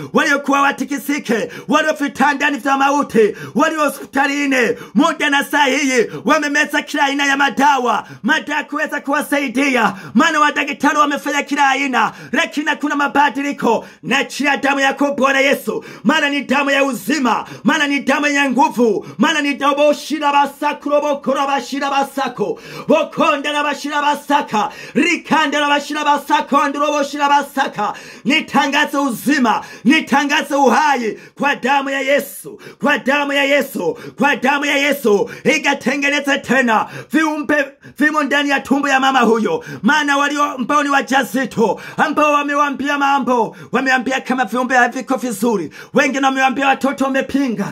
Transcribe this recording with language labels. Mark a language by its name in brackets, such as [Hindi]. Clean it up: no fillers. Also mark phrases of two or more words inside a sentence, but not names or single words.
[Swahili] Waliokuwa watikisike, waliofitandani vya mauti, walio hospitalini muda na saa hii, wamemeza kila aina ya madawa kuweza kuwasaidia, maana madaktari wamefanya kila aina, lakini kuna mabadiliko. Na chia damu yako Bwana Yesu, maana ni damu ya uzima, maana ni damu ya nguvu, maana ni damu shira basako, bokora bashira basako, bokonda na bashira basaka, rikanda na bashira basako, ndrobo shira basaka. Nitangaze uzima, nitangaze uhai kwa damu ya Yesu, kwa damu ya Yesu, kwa damu ya Yesu. Ikatengeneze tena viumbe vimo ndani ya tumbo ya mama huyo, maana walio ambao ni wajazito, ambao wamewambia mambo, wameambia kama viumbe haviko vizuri, wengine wamewambia watoto wamepinga.